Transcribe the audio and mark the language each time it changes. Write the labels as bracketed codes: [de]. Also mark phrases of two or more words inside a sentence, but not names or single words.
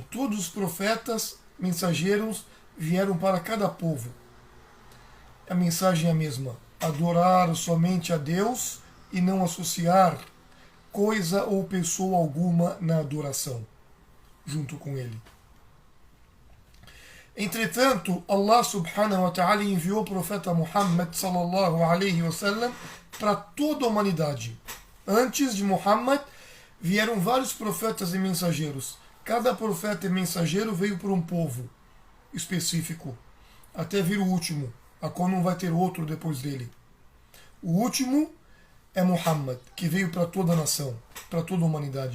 [pt] Todos os profetas, mensageiros, vieram para cada povo. A mensagem é a mesma: adorar somente a Deus e não associar coisa ou pessoa alguma na adoração junto com Ele. Entretanto, Allah [ar] سبحانه وتعالى [pt] enviou o profeta Muhammad [ar] صلى الله عليه وسلم [pt] para toda a humanidade. Antes de Muhammad vieram vários profetas e mensageiros. Cada profeta e mensageiro veio para um povo específico, até vir o último, a qual não vai ter outro depois dele. O último é Muhammad, que veio para toda a nação, para toda a humanidade.